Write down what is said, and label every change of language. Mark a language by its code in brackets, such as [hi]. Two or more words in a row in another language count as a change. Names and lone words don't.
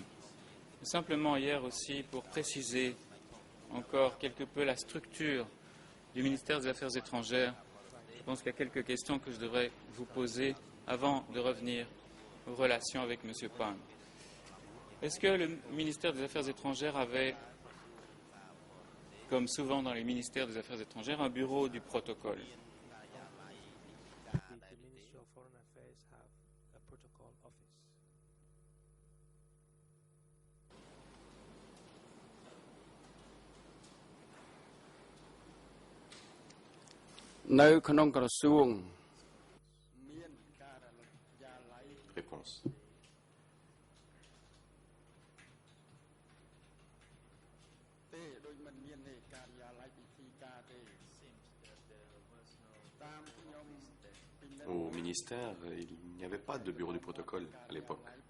[fr] Simplement hier aussi, pour préciser encore quelque peu la structure du ministère des Affaires étrangères, je pense qu'il y a quelques questions que je devrais vous poser avant de revenir aux relations avec M. Pang. Est-ce que le ministère des Affaires étrangères avait comme souvent dans les ministères des Affaires étrangères, un bureau du protocole. [en] The Ministry of Foreign Affairs have a protocol office. [km] នៅក្នុងក្រសួង [fr] Réponse. Au ministère, il n'y avait pas de bureau du protocole à l'époque.